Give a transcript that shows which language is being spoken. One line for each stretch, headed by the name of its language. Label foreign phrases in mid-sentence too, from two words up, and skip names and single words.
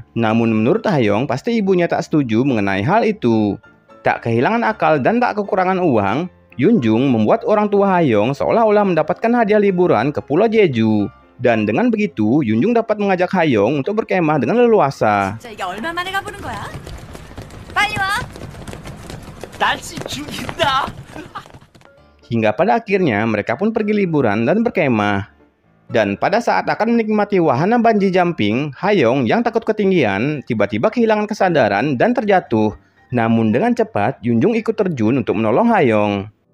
Indonesian: Namun menurut Hayong, pasti ibunya tak setuju mengenai hal itu. Tak kehilangan akal dan tak kekurangan uang, Yunjung membuat orang tua Hayong seolah-olah mendapatkan hadiah liburan ke Pulau Jeju. Dan dengan begitu, Yunjung dapat mengajak Hayong untuk berkemah dengan leluasa.
Korean: 진짜 이게 얼마 만에 가보는 거야? 빨리 와! 날씨 죽인다!
Indonesian: Hingga pada akhirnya mereka pun pergi liburan dan berkemah. Dan pada saat akan menikmati wahana
English: bungee jumping,
Indonesian: Hayong yang takut ketinggian tiba-tiba kehilangan kesadaran dan terjatuh. Namun dengan cepat, Yunjung ikut terjun untuk menolong Hayong.